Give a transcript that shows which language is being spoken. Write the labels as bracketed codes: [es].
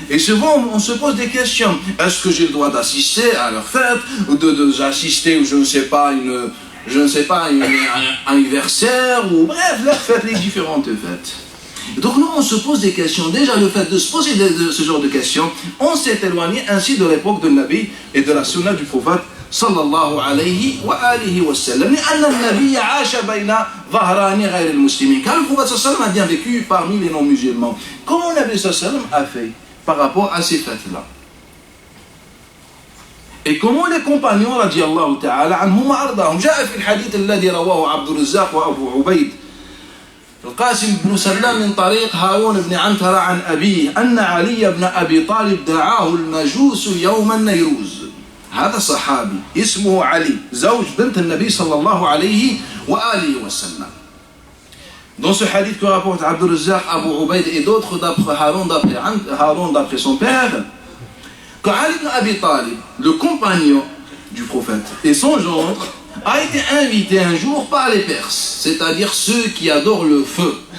[fr] Et souvent, on se pose des questions. Est-ce que j'ai le droit d'assister à leur fête, ou d'assister, ou je ne sais pas, un anniversaire, ou bref, leurs fêtes, les différentes fêtes. Donc nous, on se pose des questions. Déjà, le fait de se poser ce genre de questions, on s'est éloigné ainsi de l'époque de Nabi et de la sunna du prophète sallallahu alayhi wa alihi wa sallam. [ar] لأن النبي عاش بين ظهران غير المسلمين. [fr] Car le prophète sallallahu alayhi wa sallam a bien vécu parmi les non-musulmans. Comment le Nabi sallallahu alayhi wa sallam a fait par rapport à ces fêtes-là? Et comment les compagnons radiyallahu ta'ala anhum wa ardahum. [ar] جاء في الحديث الذي رواه عبد الرزاق وأبو عبيد القاسم بن سلام من طريق هارون بن عنترة عن أبيه أن علي بن أبي طالب دعاه المجوس يوم النيروز. هذا صحابي اسمه علي زوج بنت النبي صلى الله عليه wa alihi wa sallam. [fr] Dans ce hadith que rapporte Abdul Razzaq, Abu Ubaid et d'autres d'après Haroun d'après son père, quand Ali ibn Abi Talib, le compagnon du prophète et son gendre, a été invité un jour par les Perses, c'est-à-dire ceux qui adorent le feu.